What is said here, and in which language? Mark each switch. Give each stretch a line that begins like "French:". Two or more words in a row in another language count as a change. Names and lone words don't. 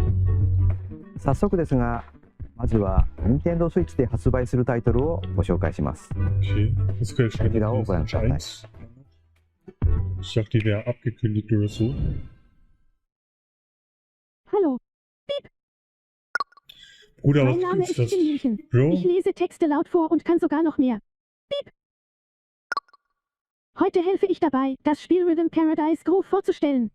Japanese: 早速ですが、まずは Nintendo Switch で発売するタイトルをご紹介します。
German: Okay, das gehört schon.
Japanese: こちらをご覧ください。
German: Ich dachte, die wäre abgekündigt oder so. Hallo. Piep. Bruder, Mein was Name ist ist das? Stimmchen. Bro? Ich lese Texte laut vor und kann sogar noch mehr. Piep. Heute helfe ich dabei, das Spiel Rhythm Paradise grob vorzustellen.